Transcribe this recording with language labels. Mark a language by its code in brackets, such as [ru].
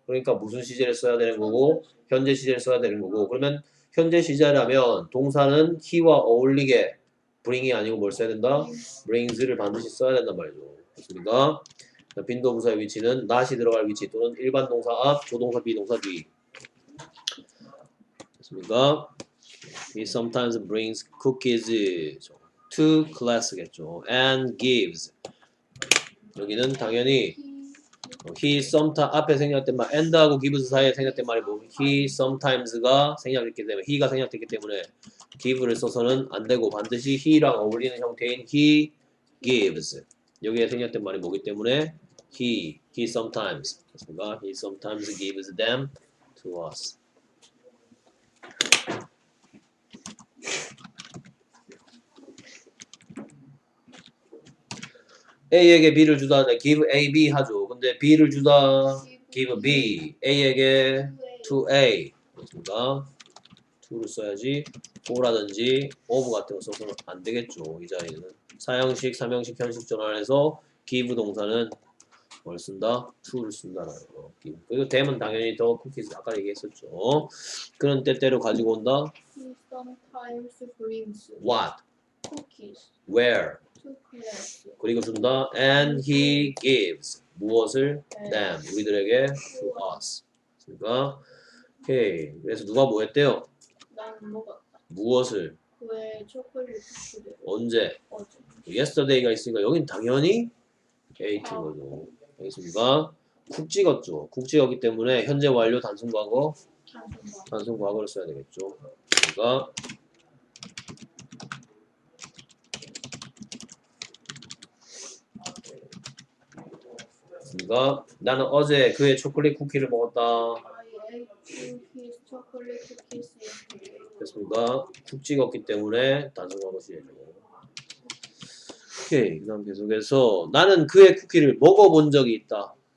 [ko] 그러니까 무슨 시제를 써야 되는 거고 현재 시제를 써야 되는 거고 그러면 현재 시제라면 동사는 he와 어울리게 bring이 아니고 뭘 써야 된다? brings를 반드시 써야 된단 말이죠. 됐습니까? 빈도 부사의 위치는 not이 들어갈 위치 또는 일반 동사 앞, 조동사 비동사 뒤. 됐습니까? [en] He sometimes brings cookies to class겠죠. And gives. [ko] 여기는 당연히 [en] he sometimes [ko] 앞에 생략된 말 and하고 gives 사이에 생략된 말이 뭐 he sometimes가 생략됐기 때문에 he가 생략됐기 때문에 give를 써서는 안 되고 반드시 he랑 어울리는 형태인 [en] he gives. [ko] 여기에 생략된 말이 뭐기 때문에 [en] he sometimes [ko] 그렇습니까? [en] He sometimes gives them to us. [ko] A에게 B를 주다 [en] give A, B [ko] 하죠. 근데 B를 주다 [en] give B, [ko] A에게 [en] to A [ko] 그렇습니까? to를 써야지 for라든지 of 같은 거 써서는 안 되겠죠. 이 자리는 사형식, 삼형식, 현식 전환해서 give 동사는 뭘 쓴다? to를 쓴다라는 거. 그리고 them은 당연히 더 cookies 아까 얘기했었죠. 그런 때때로 가지고 온다. [en] He sometimes brings What? cookies Where? to class. [ko] 그리고 준다. [en] And he gives [ko] 무엇을? [en] them [ko] 우리들에게 [en] to us. [ko] 그러니까 오케이. 그래서 누가 뭐 했대요? 나는 먹었다. 무엇을? 왜 초콜릿 쿠키를 언제? 어제 yesterday가 있으니까 여긴 당연히 ate인 거죠. 알겠습니까? 쿡 찍었죠. 쿡 찍었기 때문에 현재 완료 단순 과거 단순과 단순 과거를 써야 되겠죠. 그러니까 나는 어제 그의 초콜릿 쿠키를 먹었다. [en] I ate his chocolate cookies yesterday. [ko] 됐습니까? 쿡 찍었기 때문에 단순 과거 시제죠. 오케이. 그 다음 계속해서 나는 그의 쿠키를 먹어본 적이 있다.